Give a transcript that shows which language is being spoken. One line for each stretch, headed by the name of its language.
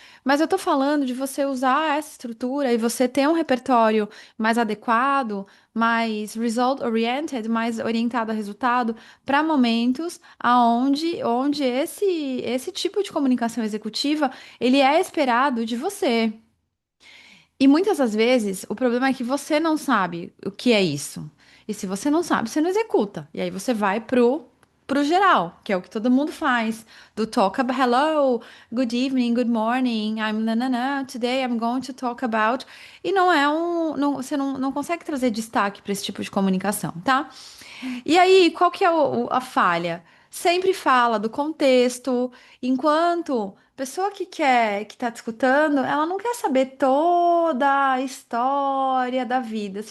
Portuguese: Mas eu tô falando de você usar essa estrutura e você ter um repertório mais adequado, mais
English: result oriented,
Portuguese: mais orientado a resultado para momentos onde esse tipo de comunicação executiva ele é esperado de você. E muitas das vezes o problema é que você não sabe o que é isso. E se você não sabe, você não executa. E aí você vai pro geral, que é o que todo mundo faz.
English: Do talk about hello, good evening, good morning, I'm nanana, today I'm going to talk about.
Portuguese: E não é você não consegue trazer destaque para esse tipo de comunicação, tá? E aí, qual que é a falha? Sempre fala do contexto, enquanto a pessoa que tá te escutando, ela não quer saber toda a história da vida.